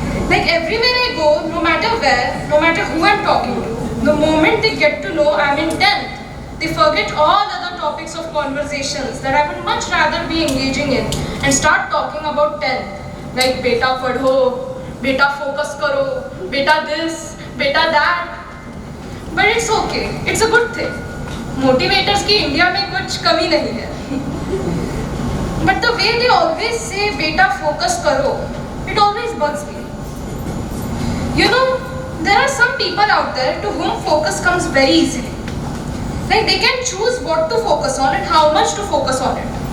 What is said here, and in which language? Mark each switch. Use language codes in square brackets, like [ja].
[en] Like everywhere I go, no matter where, no matter who I'm talking to, the moment they get to know I'm in 10th, they forget all other topics of conversations that I would much rather be engaging in and start talking about 10th, like [hi] beta padho, beta focus karo, [en] beta this, beta that. But it's okay, it's a good thing. [hi] Motivators की India में कुछ कमी नहीं है. [en] But the way they always say [hi] beta focus करो, [en] it always bugs me. You know, there are some people out there to whom focus comes very easily. Like they can choose what to focus on and how much to focus on it.